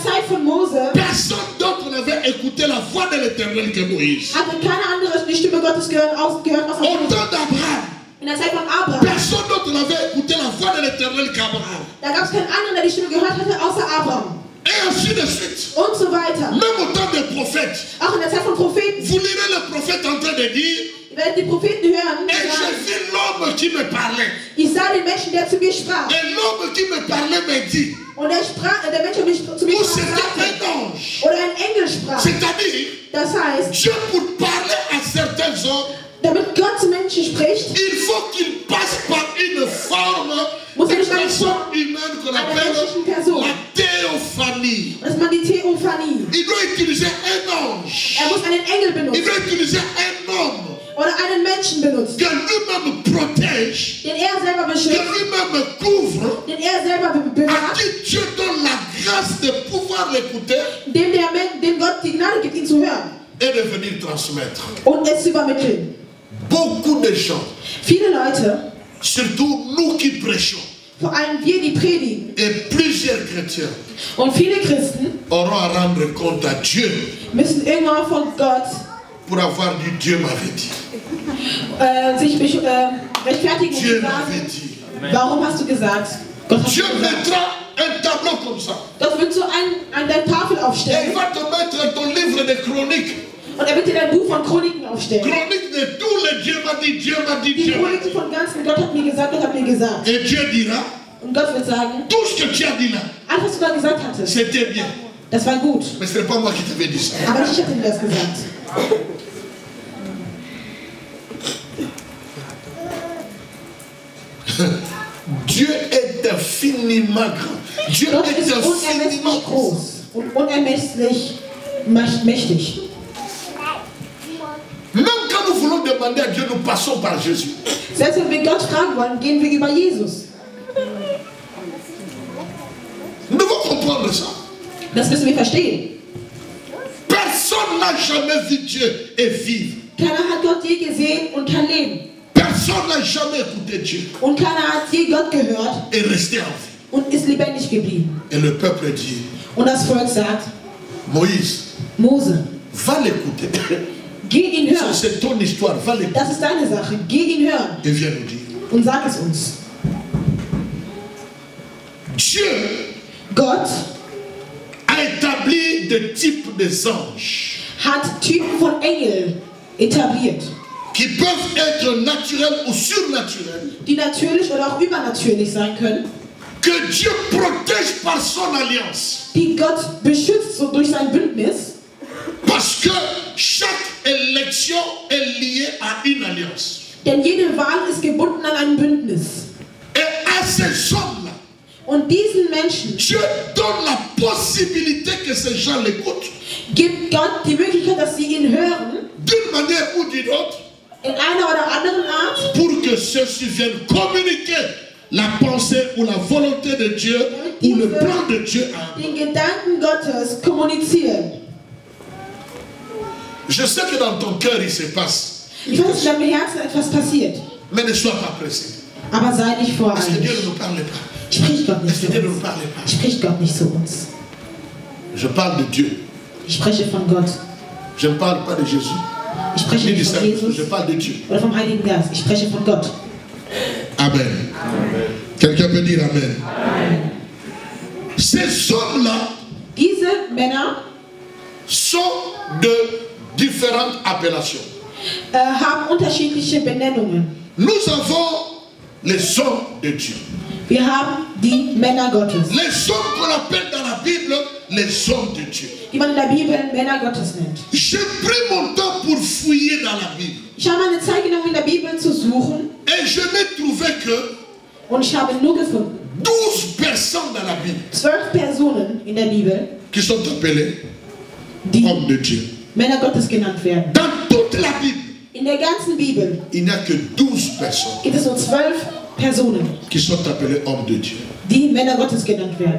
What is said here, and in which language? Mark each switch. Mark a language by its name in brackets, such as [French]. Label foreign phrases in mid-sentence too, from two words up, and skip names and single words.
[German] von Mose [French] personne d'autre n'avait écouté la voix de l'Éternel que Moïse. [German] hatte keine andere die Stimme Gottes gehört außer [French] Au [German] Mose. [French] temps d'Abraham, [German] In der Zeit von Abraham, [French] personne d'autre n'avait écouté la voix de l'Éternel qu'Abraham. [German] da gab es keinen anderen, der die Stimme gehört hatte, außer Abraham. [French] Et ainsi de suite. [German] Und so weiter. [French] Même au temps des prophètes, [German] Auch in der Zeit von Propheten. [French] vous lirez le prophète en train de dire, [German] Ihr werdet die Propheten hören. [French] et j'ai vu l'homme qui me parlait. [German] Ich sah den Menschen, der zu mir sprach. [French] Et l'homme qui me parlait me dit, [German] Und der Mensch, der zu mir [French] ou [German] sprach, [French] c'était [German] sagte, [French] un ange. [German] oder ein Engel sprach. [French] C'est-à-dire, [German] Das heißt, [French] Dieu pour parler à certains hommes, [German] damit Gott zu Menschen spricht, [French] il faut qu'il passe par une forme de personne humaine qu'on appelle la théophanie. [German] das ist mal die Theophanie. [French] Il doit utiliser un ange. [German] Muss einen Engel [French] Il [German] benutzen [French] doit utiliser un homme [German] oder einen Menschen benutzen, [French] que lui-même protège, [German] den er selber [French] que [German] beschützt, [French] lui-même couvre, [German] den er selber [French] à [German] bewahrt, [French] qui Dieu donne la grâce de pouvoir l'écouter [German] dem Gott die Gnade gibt, ihn zu hören [French] et de venir transmettre. [German] und es zu übermitteln. [French] Beaucoup de gens, [German] Viele Leute, [French] surtout nous qui prêchons, [German] vor allem wir, die predigen, [French] et plusieurs chrétiens, [German] und viele Christen [French] auront à rendre compte à Dieu [German] müssen irgendwann von Gott [French] pour avoir dit Dieu m'avait dit. [German] sich rechtfertigen und [French] Dieu [German] sagen, [French] m'avait dit. [German] warum hast du gesagt? Gott hat [French] Dieu [German] gesagt. [French] mettra un tableau comme ça. [German] Gott wird so an der Tafel [French] Et il [German] aufstellen [French] va te mettre ton livre de chroniques. [German] und er wird dir ein Buch von Chroniken aufstellen. [French] Chronique de tous les Dieu m'a dit, Dieu m'a dit, [German] Die [French] Dieu m'a dit. [German] Chroniken von ganzen Gott hat mir gesagt, Gott hat mir gesagt. [French] Et Dieu dira, [German] Und Gott wird sagen, [French] tout ce que tu as dit là, [German] alles, was du da gesagt hattest, [French] c'était bien. [German] das war gut. [French] Mais ce n'est pas moi qui t'avais dit ça. [German] Aber nicht ich hatte dir das gesagt. [French] Dieu est infiniment grand. Dieu [German] Gott [French] est [German] ist [French] infiniment [German] unermesslich [French] grand. [German] groß und unermesslich mächtig. [French] Même quand nous voulons demander à Dieu, nous passons par Jésus. [German] Selbst wenn wir Gott fragen wollen, gehen wir über Jesus. [French] Nous devons comprendre ça. [German] Das müssen wir verstehen. [French] Personne n'a jamais vu Dieu et vivre. [German] Keiner hat Gott je gesehen und kann leben. [French] Personne n'a jamais écouté Dieu [German] Und keiner hat je Gott gehört [French] et resté en vie. [German] und ist lebendig geblieben. [French] Et le peuple dit, [German] Und das Volk sagt, [French] Moïse, [German] Mose, [French] va l'écouter. [German] geh ihn hören. [French] C'est ton histoire, va l'écouter. [German] Das ist deine Sache. Geh ihn hören [French] Et viens nous dire. [German] und sag es uns. [French] Dieu [German] Gott [French] a établi des types des anges [German] hat Typen von Engeln etabliert, [French] qui peuvent être naturels ou surnaturels, [German] die natürlich oder auch übernatürlich sein können, [French] que Dieu protège par son alliance. [German] die Gott beschützt so durch sein Bündnis, [French] Parce que chaque élection est liée à une alliance. [German] denn jede Wahl ist gebunden an ein Bündnis. [French] Et à ces hommes-là, [German] Und diesen Menschen [French] Dieu donne la possibilité que ces gens l'écoutent [German] gibt Gott die Möglichkeit, dass sie ihn hören, [French] d'une manière ou d'une autre, [German] in einer oder anderen Art, [French] pour que ceux-ci viennent communiquer la pensée ou la volonté de Dieu ou le plan de Dieu à eux. [German] den Gedanken Gottes kommunizieren. [French] Je sais que dans ton cœur il se passe, [German] Ich weiß, dass in deinem Herzen etwas passiert, [French] mais ne sois pas pressé. [German] aber sei nicht [French] Parce que Dieu [German] voreilig. [French] ne nous parle pas. [German] Spricht Gott nicht [French] Parce [German] zu [French] que Dieu ne nous [German] uns. [French] parle pas. [German] Spricht Gott nicht zu uns. [French] Je parle de Dieu. [German] Ich spreche von Gott. [French] Je ne parle pas de Jésus. [German] Ich spreche [French] Ni du [German] nicht von [French] Saint-Esprit. [German] Jesus [French] Je parle de Dieu. [German] oder vom Heiligen Geist. Ich spreche von Gott. [French] Amen. Quelqu'un peut dire Amen. Ces hommes-là [German] Diese Männer [French] sont de différentes appellations. [German] haben unterschiedliche Benennungen. [French] Nous avons les hommes de Dieu. [German] Wir haben die Männer Gottes, [French] Les hommes qu'on appelle dans la Bible les hommes de Dieu. [German] die man in der Bibel Männer Gottes nennt. [French] J'ai pris mon temps pour fouiller dans la Bible. [German] Ich habe meine Zeit genommen, in der Bibel zu suchen, [French] Et je n'ai trouvé que [German] und ich habe nur gefunden, [French] 12 personnes dans la Bible [German] 12 Personen in der Bibel, [French] qui sont appelées [German] die [French] hommes de Dieu. [German] Männer Gottes genannt werden. [French] Dans toute la Bible, [German] In der ganzen Bibel [French] il n'y a que 12 personnes [German] gibt es nur 12 Personen, [French] qui sont appelées hommes de Dieu. [German] die Männer Gottes genannt werden.